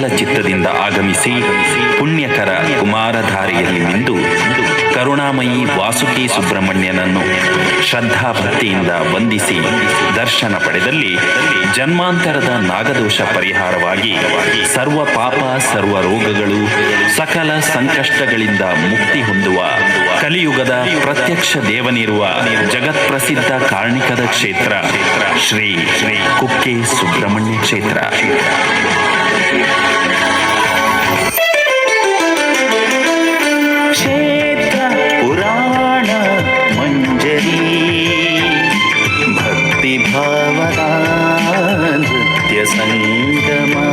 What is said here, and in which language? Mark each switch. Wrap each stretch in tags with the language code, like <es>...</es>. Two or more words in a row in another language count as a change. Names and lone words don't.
<kn>ಚಿತ್ತದಿಂದ ಆಗಮಿಸಿ ಪುಣ್ಯಕರ ಕುಮಾರಧಾರೆಯಲ್ಲಿ ಮಿಂದು ಕರುಣಾಮಯಿ ವಾಸುಕಿ ಸುಬ್ರಹ್ಮಣ್ಯನನ್ನು ಶ್ರದ್ಧಾಭಕ್ತಿಯಿಂದ ವಂದಿಸಿ ದರ್ಶನ ಪಡೆದಲ್ಲಿ ಜನ್ಮಾಂತರದ ನಾಗದೋಷ ಪರಿಹಾರವಾಗಿ ಸರ್ವ ಪಾಪ ಸರ್ವ ರೋಗಗಳು ಸಕಲ ಸಂಕಷ್ಟಗಳಿಂದ ಮುಕ್ತಿ ಹೊಂದುವ ಕಲಿಯುಗದ ಪ್ರತ್ಯಕ್ಷ ದೇವನಿರುವ ಜಗತ್ಪ್ರಸಿದ್ಧ ಕಾರ್ಣಿಕದ ಕ್ಷೇತ್ರ ಶ್ರೀ ಕುಕ್ಕೆ ಸುಬ್ರಹ್ಮಣ್ಯ ಕ್ಷೇತ್ರ. ಕ್ಷೇತ್ರ ಪುರಾಣ ಮಂಜರಿ ಭಕ್ತಿ ಭಾವದ ನೃತ್ಯ ಸಂಗಮ</kn>